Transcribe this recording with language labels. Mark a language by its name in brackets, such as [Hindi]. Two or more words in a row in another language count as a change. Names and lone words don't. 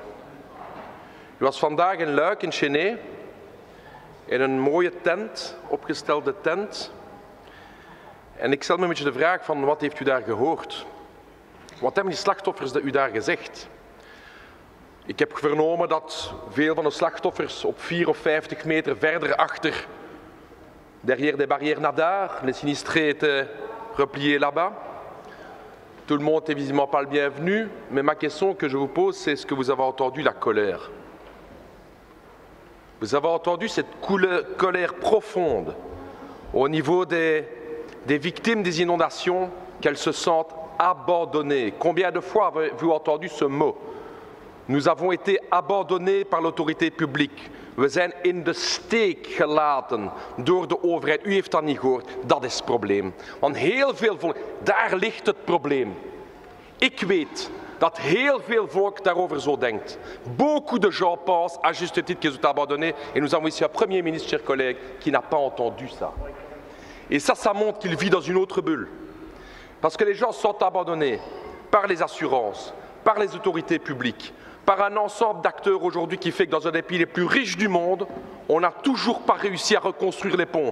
[Dutch] U was vandaag in Luik, in Chennai, in een mooie tent, opgestelde tent. En ik stel me een beetje de vraag van wat heeft u daar gehoord? Wat hebben die slachtoffers u daar gezegd? Ik heb vernomen dat veel van de slachtoffers op 4 of 50 meter verder achter, [French] derrière des barrières Nadar, les sinistrés étaient repliés là-bas. Tout le monde n'est visiblement pas le bienvenu, mais ma question que je vous pose, c'est est-ce que vous avez entendu la colère? Vous avez entendu cette colère profonde au niveau des victimes des inondations, qu'elles se sentent abandonnées. Combien de fois avez-vous entendu ce mot? Nous avons été abandonnés par l'autorité publique. [Dutch] We zijn in de steek gelaten door de overheid. U heeft dat niet gehoord. Dat is het probleem. Want heel veel volk, daar ligt het probleem. Ik weet dat heel veel volk daarover zo denkt. [French] Beaucoup de gens pensent, à juste titre, qu'ils ont abandonné. Et nous avons ici un Premier ministre, chers collègues, qui n'a pas entendu ça. Et ça montre qu'il vit dans une autre bulle. Parce que les gens sont abandonnés par les assurances, par les autorités publiques, par un ensemble d'acteurs aujourd'hui qui fait que dans un des pays les plus riches du monde, on n'a toujours pas réussi à reconstruire les ponts.